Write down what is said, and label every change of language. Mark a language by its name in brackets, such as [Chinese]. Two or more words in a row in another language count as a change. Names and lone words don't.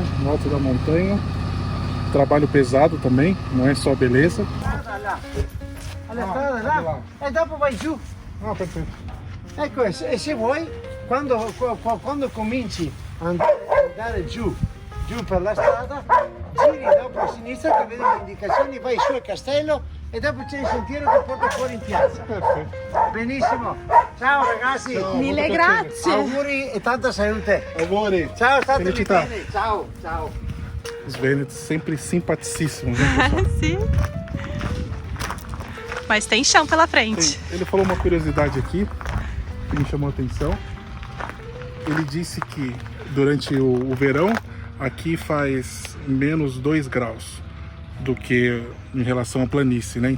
[Portuguese] No alto da montanha. Trabalho pesado também, não é só beleza. Olha a strada lá, [Italian] e dopo vai giù. [Portuguese] Ah, perfeito. [Italian] Ecco, e se vuoi, quando cominci a andare giù per la strada, giri dopo a sinistra che vedi le indicazioni, vai su al castello e dopo c'è il sentiero che porta fuori in piazza. Perfeito. Benissimo. Ciao ragazzi. Mille grazie. Auguri e tanta salute. Auguri. Ciao, state Felicità. bene. Ciao, ciao. [Portuguese] Os vênetos sempre simpaticíssimos, né, pessoal? Sim. Mas tem chão pela frente. Ele falou uma curiosidade aqui que me chamou a atenção. Ele disse que durante o verão aqui faz menos 2 graus do que em relação à planície, né?